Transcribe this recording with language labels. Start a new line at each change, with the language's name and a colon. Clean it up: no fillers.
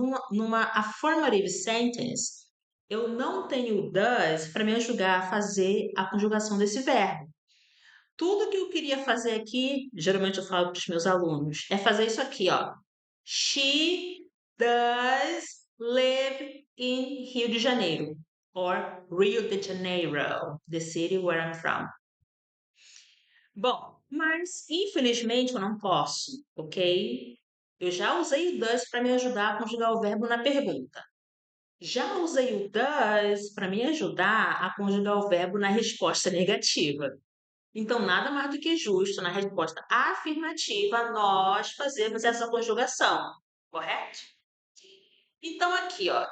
Portuguese: Numa affirmative sentence, eu não tenho does para me ajudar a fazer a conjugação desse verbo. Tudo que eu queria fazer aqui, geralmente eu falo para os meus alunos, é fazer isso aqui, ó.
English: She does live in Rio de Janeiro, or Rio de Janeiro, the city where I'm from.
Portuguese: Bom, mas infelizmente eu não posso, ok? Eu já usei o does para me ajudar a conjugar o verbo na pergunta. Já usei o does para me ajudar a conjugar o verbo na resposta negativa. Então, nada mais do que justo, na resposta afirmativa, nós fazermos essa conjugação, correto? Então, aqui, ó.